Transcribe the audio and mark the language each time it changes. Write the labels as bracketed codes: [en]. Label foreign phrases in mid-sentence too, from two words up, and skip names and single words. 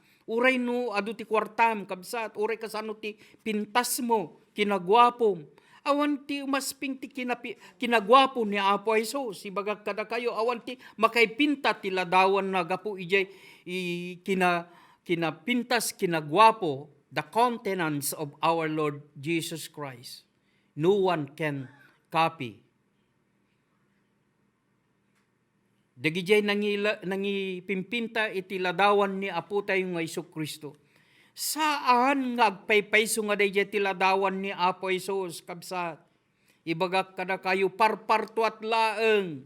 [ilo] Uray no adu ti kwartam kabsat, uray kasano ti pintas mo, kinagwapom. Awan ti umasping ti kinagwapo ni Apo Jesus, ibagag kada kayo, awan ti makaipinta ti ladawan na gapu ijay kinapintas kinagwapo, [en] the countenance of our Lord Jesus Christ. No one can copy. [ilo] Dagijay nangipimpinta iti ladawan ni Apo tayo nga Isu Kristo. Saan nga agpaypayso nga dayjay ti ladawan ni Apo Isus kabsat? Ibagak kada kayo parparto at laeng.